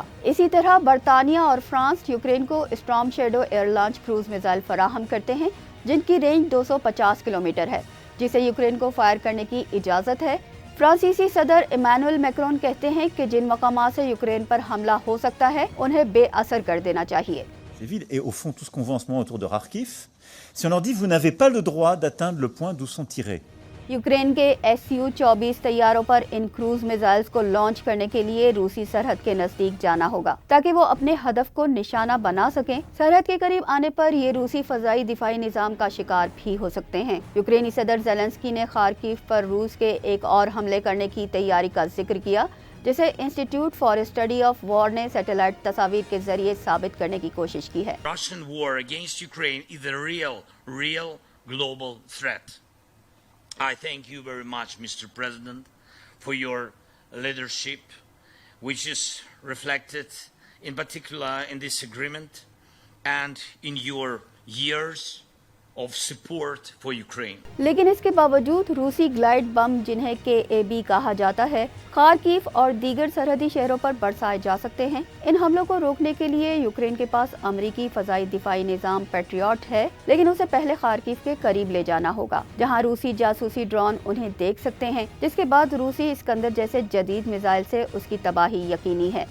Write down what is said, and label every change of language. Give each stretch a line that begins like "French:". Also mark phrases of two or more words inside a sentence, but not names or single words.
Urdu: اسی طرح برطانیہ اور فرانس یوکرین کو اسٹارم شیڈو
English: air launch cruise missile
Urdu: فراہم کرتے ہیں، جن کی رینج 250 کلومیٹر ہے، جسے یوکرین کو فائر کرنے کی اجازت ہے۔ فرانسیسی صدر ایمانوئل میکرون کہتے ہیں کہ جن مقامات سے یوکرین پر حملہ ہو سکتا ہے انہیں بے اثر کر دینا چاہیے۔
French: Et au fond, tout ce qu'on voit en ce moment autour de Kharkiv, si on leur dit vous n'avez pas le droit d'atteindre le point d'où sont tirés.
Urdu: یوکرین کے Su-24 طیاروں پر ان
English: cruise missiles
Urdu: کو لانچ کرنے کے لیے روسی سرحد کے نزدیک جانا ہوگا تاکہ وہ اپنے ہدف کو نشانہ بنا سکیں۔ سرحد کے قریب آنے پر یہ روسی فضائی دفاعی نظام کا شکار بھی ہو سکتے ہیں۔ یوکرینی صدر زیلنسکی نے خارکیو پر روس کے ایک اور حملے کرنے کی تیاری کا ذکر کیا، جسے انسٹیٹیوٹ فار اسٹڈی آف وار نے سیٹلائٹ تصاویر کے ذریعے ثابت کرنے کی کوشش کی ہے۔
English: Russian war against Ukraine is a real global threat. I thank you very much, Mr. President, for your leadership, which is reflected in particular in this agreement and in your years of support for Ukraine.
Urdu: لیکن اس کے باوجود روسی
English: glide bomb
Urdu: جنہیں KAB کہا جاتا ہے خارکیف اور دیگر سرحدی شہروں پر برسائے جا سکتے ہیں۔ ان حملوں کو روکنے کے لیے یوکرین کے پاس امریکی فضائی دفاعی نظام پیٹریوٹ ہے، لیکن اسے پہلے خارکیف کے قریب لے جانا ہوگا جہاں روسی جاسوسی ڈرون انہیں دیکھ سکتے ہیں، جس کے بعد روسی اسکندر جیسے جدید میزائل سے اس کی تباہی یقینی ہے۔